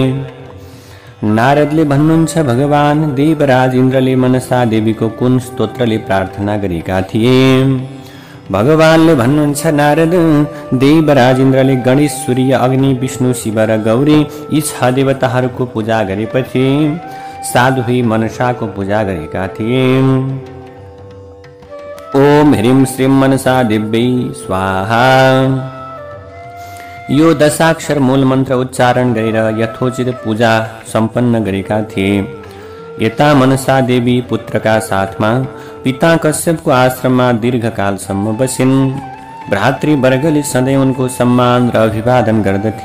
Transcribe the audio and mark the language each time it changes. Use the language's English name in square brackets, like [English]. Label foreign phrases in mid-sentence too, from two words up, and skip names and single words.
[Nepali] नारदले भन्नुहुन्छ, भगवान देवराज इन्द्रले मनसा देवीको कुन स्तोत्रले प्रार्थना गरेका थिए। भगवानले भन्नुहुन्छ, नारद, देवराज इन्द्रले गणेश, सूर्य, अग्नि, विष्णु, शिव र गौरी यी 6 देवताहरूको पूजा गरेपछि साध्वी मनसाको पूजा गरेका थिए। [Sanskrit] ओम ह्रीं श्रीं मनसा देव्यै स्वाहा। [Nepali] यो 10 मूल मन्त्र उच्चारण गरेर यथोचित पूजा सम्पन्न गरेका थिए। यता मनसा देवी पुत्रका साथमा पिता कश्यपको आश्रममा दीर्घकालसम्म बसिन्। भ्रातृवर्गले सधैँ उनको सम्मान र अभिवादन गर्दथे।